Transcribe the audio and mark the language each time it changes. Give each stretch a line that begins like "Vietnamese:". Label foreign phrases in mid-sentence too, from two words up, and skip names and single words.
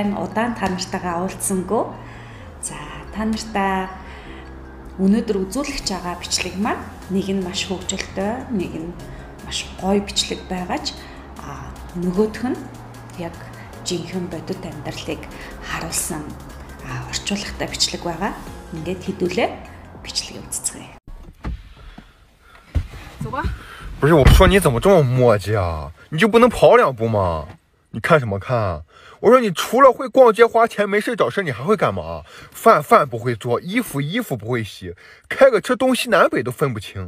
Mongolian: Удаан та нартайгаа уулзсангүй. За та нартай өнөөдөр үзүүлэх байгаа бичлэг маань нэг нь маш хөгжилтэй, нэг нь маш гоё бичлэг байгаач нөгөөх нь яг жинхэнэ бодит амьдралыг харуулсан орчуулгатай бичлэг байгаа. Ингээд хэдүүлээ бичлэгийг үзцгээе.
Chinese: 走吧。不是我说你怎么这么磨叽啊？你就不能跑2步吗？你看什么看？我说你除了会逛街花钱没事找事，你还会干嘛？饭不会做，衣服不会洗，开个车东西南北都分不清。